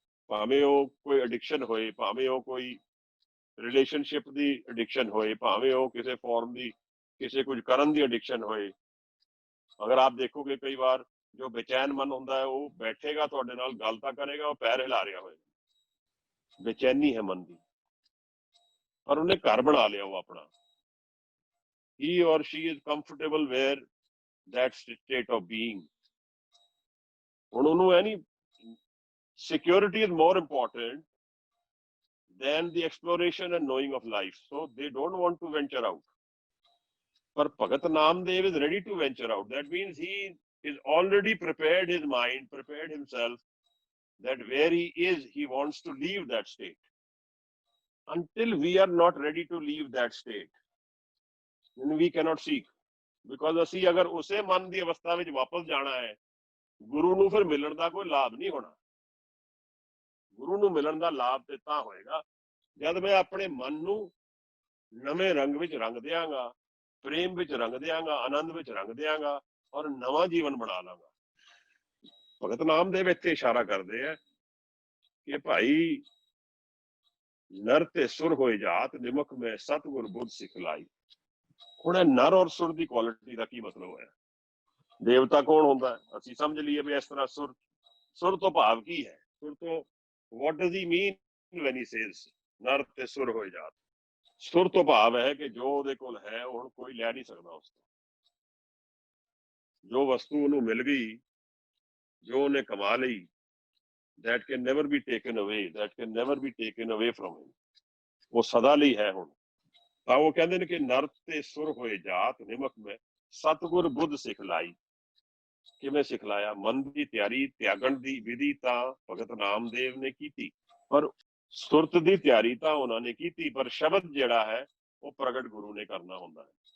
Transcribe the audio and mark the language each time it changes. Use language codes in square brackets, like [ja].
[pa] ਭਾਵੇਂ ਉਹ ਕੋਈ ਐਡਿਕਸ਼ਨ ਹੋਏ, ਭਾਵੇਂ ਉਹ ਕੋਈ ਰਿਲੇਸ਼ਨਸ਼ਿਪ ਦੀ ਐਡਿਕਸ਼ਨ ਹੋਏ, ਭਾਵੇਂ ਉਹ ਕਿਸੇ ਫਾਰਮ ਦੀ ਕਿਸੇ ਕੁਝ ਕਰਨ ਦੀ ਐਡਿਕਸ਼ਨ ਹੋਏ। ਅਗਰ ਆਪ ਦੇਖੋਗੇ ਕਈ ਵਾਰ ਜੋ ਬੇਚੈਨ ਮਨ ਹੁੰਦਾ ਹੈ ਉਹ ਬੈਠੇਗਾ ਤੁਹਾਡੇ ਨਾਲ ਗੱਲ ਤਾਂ ਕਰੇਗਾ, ਉਹ ਪੈਰ ਹਿਲਾ ਰਿਹਾ ਹੋਏਗਾ, ਬੇਚੈਨੀ ਹੈ ਮਨ ਦੀ, ਪਰ ਉਹਨੇ ਘਰ ਬਣਾ ਲਿਆ ਉਹ ਆਪਣਾ। [en] he or she is comfortable where that state of being। [pa] ਹੁਣ ਉਹਨੂੰ ਹੈ ਨਹੀਂ, [en] security is more important than the exploration and knowing of life, so they don't want to venture out। ਪਰ Bhagat Namdev is ready to venture out। that means he is already prepared his mind, prepared himself, that where he is he wants to leave that state। until we are not ready to leave that state, then we cannot seek। because [pa] ਅਸੀਂ ਅਗਰ ਉਸੇ ਮਨ ਦੀ ਅਵਸਥਾ ਵਿੱਚ ਵਾਪਸ ਜਾਣਾ ਹੈ, ਗੁਰੂ ਨੂੰ ਫਿਰ ਮਿਲਣ ਦਾ ਕੋਈ ਲਾਭ ਨਹੀਂ ਹੋਣਾ। ਗੁਰੂ ਨੂੰ ਮਿਲਣ ਦਾ ਲਾਭ ਤੇ ਤਾਂ ਹੋਏਗਾ ਜਦ ਮੈਂ ਆਪਣੇ ਮਨ ਨੂੰ ਨਵੇਂ ਰੰਗ ਵਿੱਚ ਰੰਗ ਦਿਆਂਗਾ, ਪ੍ਰੇਮ ਵਿੱਚ ਰੰਗ ਦਿਆਂਗਾ, ਆਨੰਦ ਵਿੱਚ ਰੰਗ ਦਿਆਂਗਾ ਔਰ ਨਵਾਂ ਜੀਵਨ ਬਣਾ ਲਾਂਗਾ। ਭਗਤ ਨਾਮਦੇਵ ਇੱਥੇ ਇਸ਼ਾਰਾ ਕਰਦੇ ਆ ਕਿ ਭਾਈ ਨਰ ਤੇ ਸੁਰ ਹੋਏ ਜਾਤ, ਨਿਮਕ ਮੈਂ ਸਤਿਗੁਰ ਬੁੱਧ ਸਿਖਲਾਈ। ਹੁਣ ਇਹ ਨਰ ਔਰ ਸੁਰ ਦੀ ਕੁਆਲਿਟੀ ਦਾ ਕੀ ਮਤਲਬ ਹੋਇਆ? ਦੇਵਤਾ ਕੌਣ ਹੁੰਦਾ? ਅਸੀਂ ਸਮਝ ਲਈਏ ਵੀ ਇਸ ਤਰ੍ਹਾਂ ਸੁਰ ਤੋਂ ਭਾਵ ਕੀ ਹੈ? ਸੁਰ ਤੋਂ [en] what does he mean when he says [pa] ਨਰ ਤੇ ਸੁਰ ਹੋਏ ਜਾਤ? ਸੁਰ ਤੋਂ ਭਾਵ ਹੈ ਕਿ ਜੋ ਉਹਦੇ ਕੋਲ ਹੈ ਉਹ ਹੁਣ ਕੋਈ ਲੈ ਨਹੀਂ ਸਕਦਾ ਉਸ ਤੋਂ। ਜੋ ਵਸਤੂ ਉਹਨੂੰ ਮਿਲ ਗਈ, ਜੋ ਉਹਨੇ ਕਮਾ ਲਈ, [en] that can never be taken away, that can never be taken away from him। [pa] ਉਹ ਸਦਾ ਲਈ ਹੈ ਹੁਣ। ਤਾਂ ਉਹ ਕਹਿੰਦੇ ਨੇ ਕਿ ਨਰ ਤੇ ਸੁਰ ਹੋਏ ਜਾਤ, ਨਿਮਕ ਮੈਂ ਸਤਿਗੁਰ ਬੁੱਧ ਸਿਖਲਾਈ। ਕਿਵੇਂ ਸਿਖਲਾਇਆ? ਮਨ ਦੀ ਤਿਆਰੀ, ਤਿਆਗਣ ਦੀ ਵਿਧੀ ਤਾਂ ਭਗਤ ਨਾਮਦੇਵ ਨੇ ਕੀਤੀ, ਪਰ ਸੁਰਤ ਦੀ ਤਿਆਰੀ ਤਾਂ ਉਹਨਾਂ ਨੇ ਕੀਤੀ, ਪਰ ਸ਼ਬਦ ਜਿਹੜਾ ਹੈ ਉਹ ਪ੍ਰਗਟ ਗੁਰੂ ਨੇ ਕਰਨਾ ਹੁੰਦਾ ਹੈ।